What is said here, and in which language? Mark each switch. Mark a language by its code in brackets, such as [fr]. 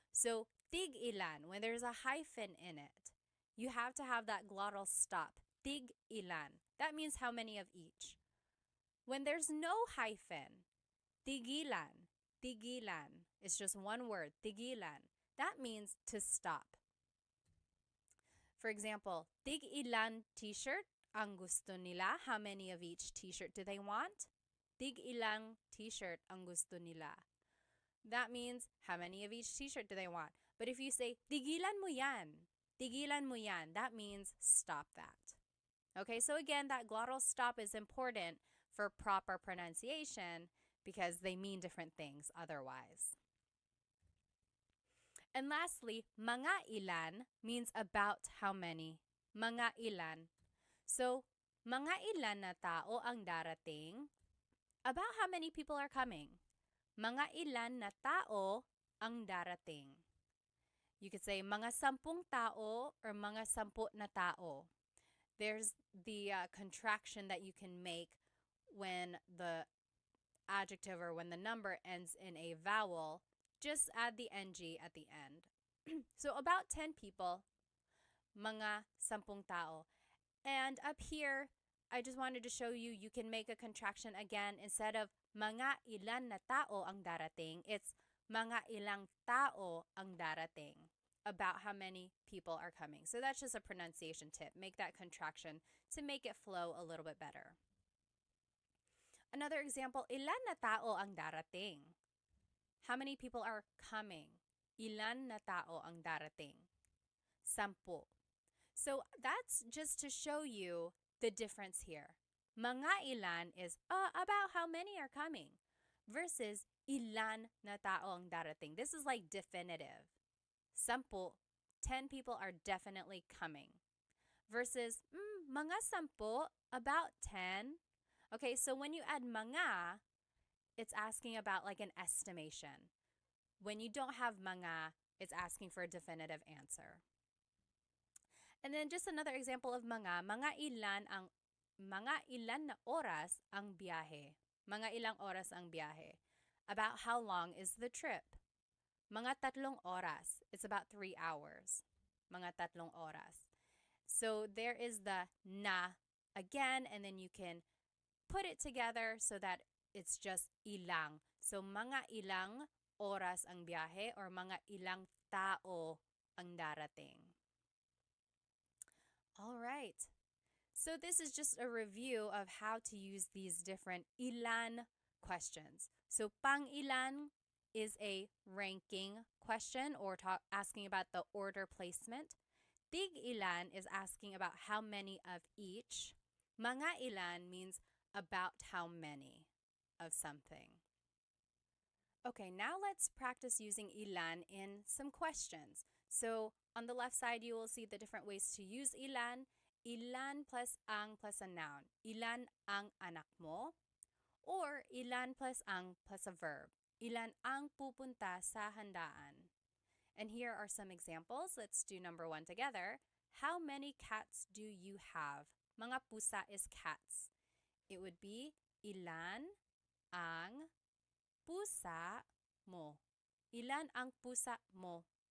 [en] So tig-ilan, when there's a hyphen in it, you have to have that glottal stop. Tig-ilan. That means how many of each. When there's no hyphen, tigilan, tigilan. It's just one word, tigilan. That means to stop. For example, [tl] tig-ilan t-shirt ang gusto nila. [en] How many of each t-shirt do they want? [tl] Tig-ilang t-shirt ang gusto nila. [en] That means how many of each t-shirt do they want? But if you say, [tl] tigilan mo yan, [en] that means stop that. Okay, so again, that glottal stop is important for proper pronunciation because they mean different things otherwise. And lastly, mga ilan means about how many. Mga ilan. [tl] So, mga ilan na tao ang darating? [en] About how many people are coming. [tl] Mga ilan na tao ang darating. [en] You could say [tl] mga 10 tao or mga 10 na tao. [en] There's the contraction that you can make when the adjective or when the number ends in a vowel. Just add the ng at the end. So about 10 people, [tl] mga 10 tao. [en] And up here, I just wanted to show you, you can make a contraction again. Instead of [tl] mga ilan na tao ang darating, it's mga ilang tao ang darating. [en] About how many people are coming. So that's just a pronunciation tip. Make that contraction to make it flow a little bit better. Another example, [tl] ilan na tao ang darating? [en] How many people are coming? [tl] Ilan na tao ang darating? [en] 10. So that's just to show you the difference here. Mga ilan is about how many are coming versus [tl] ilan na tao ang darating. [en] This is like definitive. 10 people are definitely coming. Versus mga 10, about 10. Okay, so when you add mga, it's asking about like an estimation. When you don't have mga, it's asking for a definitive answer. And then just another example of [tl] mga ilan na oras ang biyahe. Mga ilang oras ang biyahe. [en] About how long is the trip? [tl] Mga 3 oras. [en] It's about 3 hours. [tl] Mga 3 oras. [en] So there is the na again, and then you can put it together so that it's just ilang. [tl] So mga ilang oras ang biyahe or mga ilang tao ang darating. [en] All right. So this is just a review of how to use these different ilan questions. So pang ilan is a ranking question or asking about the order placement. Tig ilan is asking about how many of each. Mga ilan means about how many of something. Okay, now let's practice using ilan in some questions. So on the left side, you will see the different ways to use ilan. [tl] Ilan plus ang [en] plus a noun. [tl] Ilan ang anak mo? [en] Or ilan plus ang plus a verb. [tl] Ilan ang pupunta sa handaan? [en] And here are some examples. Let's do number 1 together. How many cats do you have? Mga pusa is cats. It would be [tl] ilan ang pusa mo? Ilan ang pusa mo?